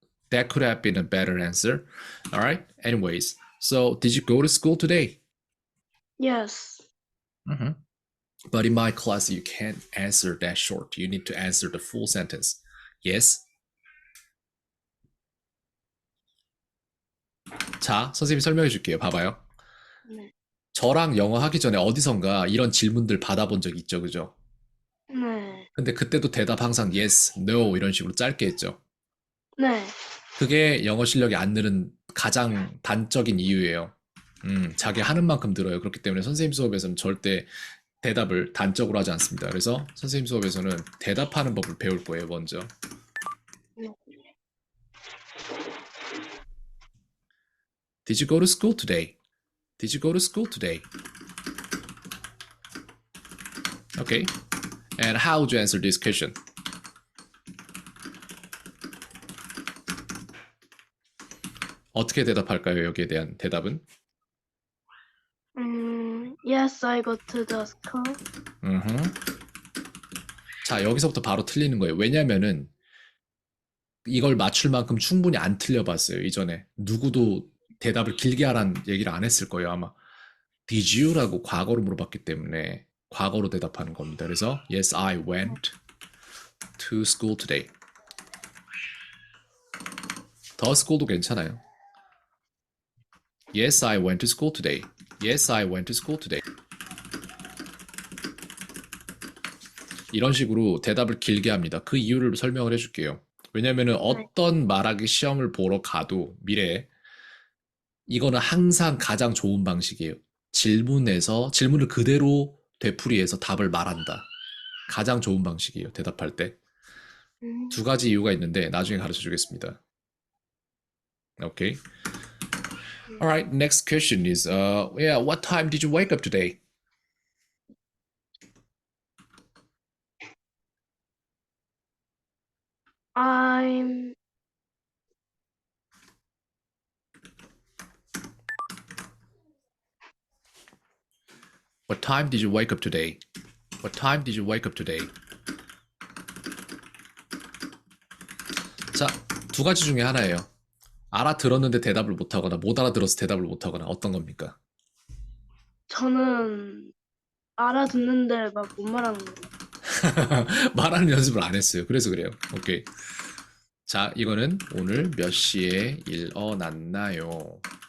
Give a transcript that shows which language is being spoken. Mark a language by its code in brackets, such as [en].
[en] That could have been a better answer. All right. Anyways, so did you go to school today? Yes. Mhm. But in my class, you can't answer that short. You need to answer the full sentence. Yes. [ko] 자, 선생님이 설명해 줄게요. 봐봐요. 네, 저랑 영어 하기 전에 어디선가 이런 질문들 받아본 적 있죠, 그죠? 네, 근데 그때도 대답 항상 yes, no 이런 식으로 짧게 했죠. 네. 그게 영어 실력이 안 느는 가장 단적인 이유예요. 자기 하는 만큼 들어요. 그렇기 때문에 선생님 수업에서는 절대 대답을 단적으로 하지 않습니다. 그래서 선생님 수업에서는 대답하는 법을 배울 거예요, 먼저. 네. [en] Did you go to school today? Did you go to school today? Okay. And how would you answer this question? [ko] 어떻게 대답할까요? 여기에 대한 대답은? [en] Yes, I go to the school. 음흠. [ko] 자, 여기서부터 바로 틀리는 거예요. 왜냐면은 이걸 맞출 만큼 충분히 안 틀려봤어요, 이전에. 누구도 대답을 길게 하라는 얘기를 안 했을 거예요, 아마. [en] Did you [ko] 라고 과거로 물어봤기 때문에 과거로 대답하는 겁니다. 그래서 [en] Yes, I went to school today. The school [ko] 도 괜찮아요. [en] Yes, I went to school today. Yes, I went to school today. [ko] 이런 식으로 대답을 길게 합니다. 그 이유를 설명을 해줄게요. 왜냐면은 어떤 말하기 시험을 보러 가도 미래에 이거는 항상 가장 좋은 방식이에요. 질문을 그대로 되풀이해서 답을 말한다. 가장 좋은 방식이에요. 대답할 때. 두 가지 이유가 있는데 나중에 가르쳐 주겠습니다. [en] Okay. All right. Next question is, yeah, what time did you wake up today? I'm What time did you wake up today? What time did you wake up today? [ko] 자, 두 가지 중에 하나예요. 알아들었는데 대답을 못하거나 못 알아들어서 대답을 못하거나 어떤 겁니까? 저는 알아듣는데 막 못 말하는 거예요. 말하는 연습을 안 했어요. 그래서 그래요. 오케이. 자, 이거는 오늘 몇 시에 일어났나요?